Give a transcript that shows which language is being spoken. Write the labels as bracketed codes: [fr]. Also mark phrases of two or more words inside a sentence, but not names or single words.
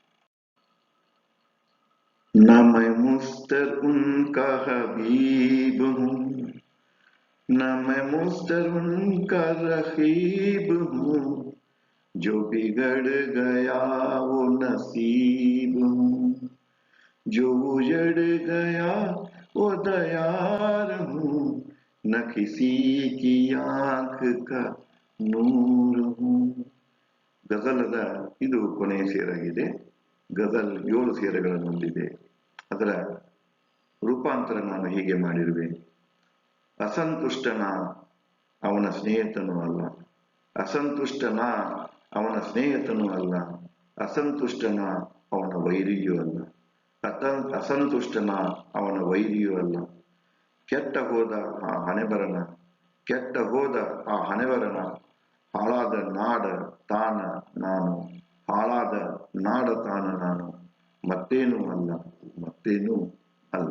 [ur] نہ میں مضطر ان کا حبیب ہوں، نہ میں مضطر ان کا رقیب ہوں، جو بگڑ گیا وہ نصیب ہوں، جو اجڑ گیا وہ دیار ہوں، نہ کسی کی آنکھ کا نور ہوں. [kn] ಗಜಲದ ಇದು ಕೊನೆಯ ಸೇರಾಗಿದೆ. ಗಜಲ್ 7 ಸೇರುಗಳನ್ನು ಹೊಂದಿದೆ. ಅದರ ರೂಪಾಂತರ ನಾನು ಹೀಗೆ ಮಾಡಿರುವೆ. ಅಸಂತುಷ್ಟನ ಅವನ ಸ್ನೇಹಿತನೂ ಅಲ್ಲ, ಅಸಂತುಷ್ಟನ ಅವನ ಸ್ನೇಹಿತನೂ ಅಲ್ಲ, ಅಸಂತುಷ್ಟನ ಅವನ ವೈರಿಯೂ ಅಲ್ಲ, ಅಸಂತುಷ್ಟನ ಅವನ ವೈರಿಯೂ ಅಲ್ಲ, ಕೆಟ್ಟ ಹೋದ ಆ ಹಣೆಬರನ, ಕೆಟ್ಟ ಹೋದ ಆ ಹಣೆಬರನ, ಹಾಳಾದ ನಾಡ ತಾನ ನಾನು, ಹಾಳಾದ ನಾಡ ತಾನ ನಾನು, ಮತ್ತೇನೂ ಅಲ್ಲ, ಮತ್ತೇನೂ ಅಲ್ಲ.